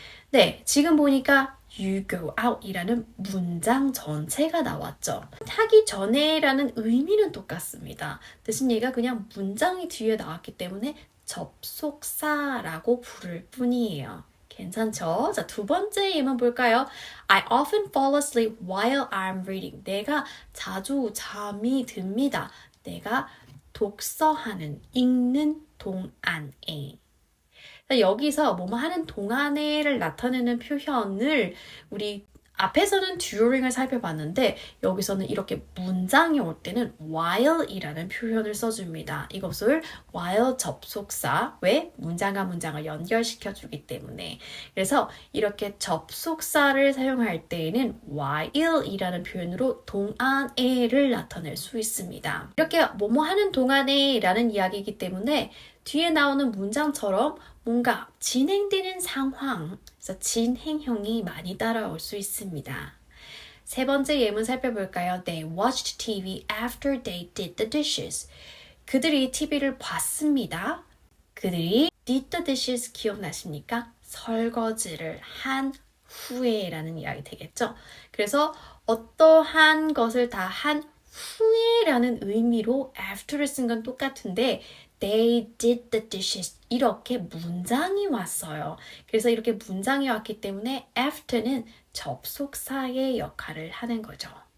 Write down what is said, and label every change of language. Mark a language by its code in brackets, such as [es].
[ko] 네, 지금 보니까 [en] you go out [ko] 이라는 문장 전체가 나왔죠. 하기 전에라는 의미는 똑같습니다. 대신 얘가 그냥 문장이 뒤에 나왔기 때문에 접속사라고 부를 뿐이에요. 괜찮죠? 자, 두 번째 예문 볼까요? [en] I often fall asleep while I'm reading. [ko] 내가 자주 잠이 듭니다. 내가 독서하는, 읽는 동안에. 여기서 뭐뭐 하는 동안에를 나타내는 표현을 우리 앞에서는 during을 살펴봤는데 여기서는 이렇게 문장이 올 때는 while이라는 표현을 써줍니다. 이것을 while 접속사, 왜? 문장과 문장을 연결시켜주기 때문에. 그래서 이렇게 접속사를 사용할 때에는 while이라는 표현으로 동안에를 나타낼 수 있습니다. 이렇게 뭐뭐 하는 동안에라는 이야기이기 때문에 뒤에 나오는 문장처럼 뭔가 진행되는 상황, 그래서 진행형이 많이 따라올 수 있습니다. 세 번째 예문 살펴볼까요? [en] They watched TV after they did the dishes. [ko] 그들이 TV를 봤습니다. 그들이 [en] did the dishes [ko] 기억나십니까? 설거지를 한 후에라는 이야기 되겠죠? 그래서 어떠한 것을 다 한 후에라는 의미로 after를 쓴 건 똑같은데 [en] They did the dishes. [ko] 이렇게 문장이 왔어요. 그래서 이렇게 문장이 왔기 때문에 after는 접속사의 역할을 하는 거죠.